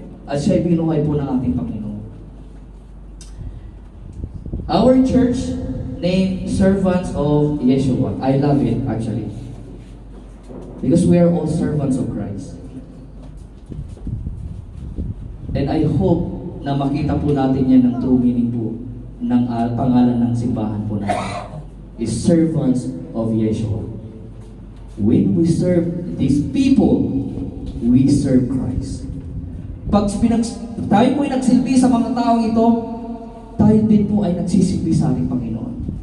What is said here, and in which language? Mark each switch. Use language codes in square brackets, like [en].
[tl] At siya'y binuhay po ng ating Panginoon. [en] Our church named Servants of Yeshua. I love it, actually. Because we are all servants of Christ. [tl] And I hope na makita po natin yan ng true meaning po ng pangalan ng simbahan po natin. [en] Is servants of Yeshua. When we serve these people, we serve Christ. [tl] Pag tayo po ay nagsilbi sa mga taong ito, tayo din po ay nagsisilbi sa ating Panginoon.